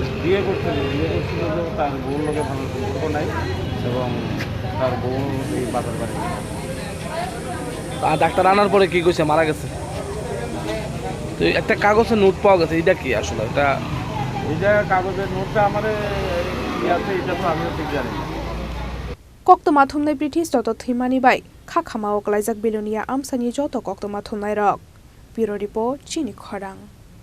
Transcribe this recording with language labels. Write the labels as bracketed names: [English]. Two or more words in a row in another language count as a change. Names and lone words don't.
[Bangla] বিয়ে করছিল যে তার বউর লোকে ভালো সম্পর্ক নাই এবং তার বউ এই বাজার বাড়ি ডাক্তার আনার পরে কি কইছে মারা গেছে তো একটা কাগজে নোট পাওয়া গেছে এটা কি আসলে এটা কাগজের নোটটা আমার আছে এটা তো আমিও ঠিক জানি [Kok Borok] Koktwma Thumnai Prithish Datta thimani bai khakhamao klaijak bilonia amsani joto Koktwma Thumnai rok. [English] Bureau report [Kok Borok] Chini Khorang.